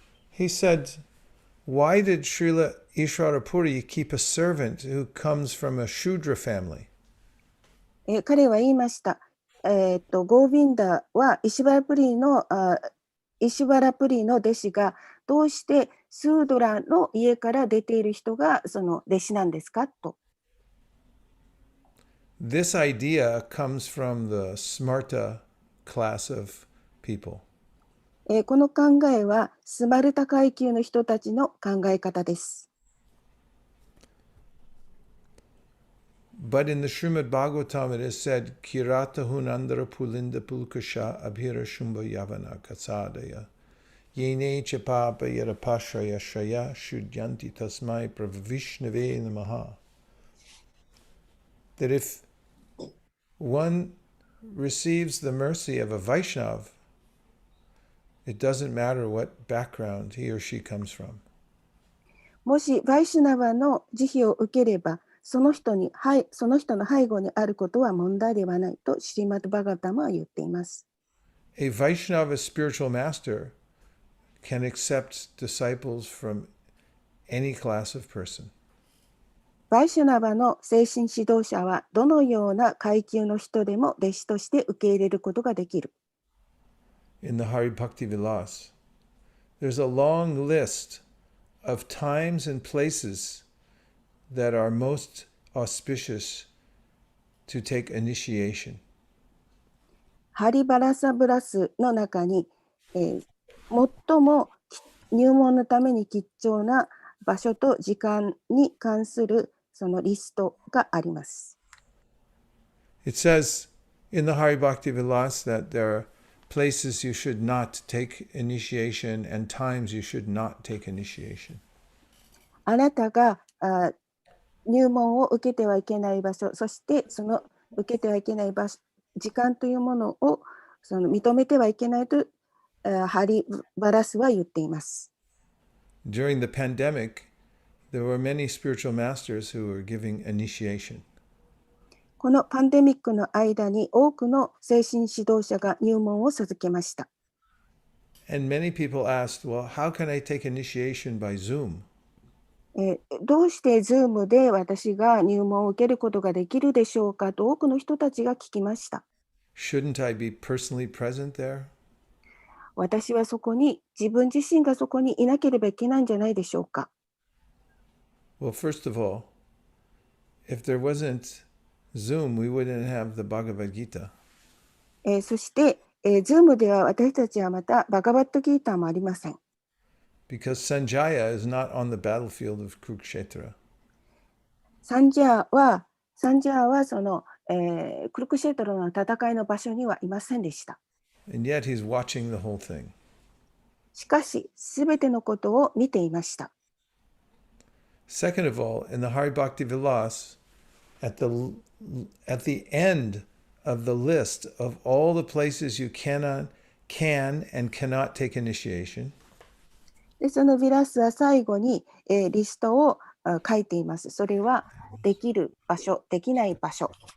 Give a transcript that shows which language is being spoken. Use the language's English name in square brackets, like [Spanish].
[English] He said, why did Srila Ishvara Puri keep a servant who comes from a Shudra family? [Japanese] 彼は言いました。ゴービンダはイシュバラプリーの弟子がどうしてスードラの家から出ている人がその弟子なんですかと。 [English] This idea comes from the Smarta class of people. [Japanese] この考えはスマルタ階級の人たちの考え方です。 [English] But in the Srimad Bhagavatam it is said, [Sanskrit] Kirata hunandara pulinda pulkasha abhira shumba yavana kasadaya Yene chapapa yarapashraya shraya shudyanti tasmai pravishnave namaha. [English] That if one receives the mercy of a Vaishnav, it doesn't matter what background he or she comes from. [Japanese] もしバイシュナバの慈悲を受ければ、その人の背後にあることは問題ではないとシリマッド・バガタマは言っています。 [English] A Vaishnava spiritual master can accept disciples from any class of person. [Japanese] バイシュナバの精神指導者はどのような階級の人でも弟子として受け入れることができる。 [English] In the Hari Bhakti Vilas, there's a long list of times and places that are most auspicious to take initiation. [Japanese] ハリバラサブラスの中に、最も入門のために吉祥な場所と時間に関するそのリストがあります。 [English] It says in the Hari Bhakti Vilas that there are places you should not take initiation and times you should not take initiation. [Japanese] あなたが入門を受けてはいけない場所、そしてその受けてはいけない場所、時間というものをその認めてはいけないとハリバラスは言っています。 [English] During the pandemic, there were many spiritual masters who were giving initiation. [Japanese] このパンデミックの間に多くの精神指導者が入門を授けました。 [English] And many people asked, well, how can I take initiation by Zoom? [Japanese] どうしてZoomで私が入門を受けることができるでしょうかと多くの人たちが聞きました。 [English] Shouldn't I be personally present there? [Japanese] 私はそこに、自分自身がそこにいなければいけないんじゃないでしょうか。 [English] Well, first of all, if there wasn't Zoom, we wouldn't have the Bhagavad Gita. [Japanese] そして、Zoom では私たちはまたバガバットギーターもありません。 [English] Because Sanjaya is not on the battlefield of Kurukshetra. [Japanese] サンジャーはその、クルクシェトロの戦いの場所にはいませんでした。 [English] And yet he's watching the whole thing. [Japanese] しかし、すべてのことを見ていました。 [English] Second of all, in the Hari Bhakti Vilas, at the end of the list of all the places you can and cannot take initiation, [Japanese] でそのヴィラスは最後に、リストを書いています。それはできる場所、できない場所。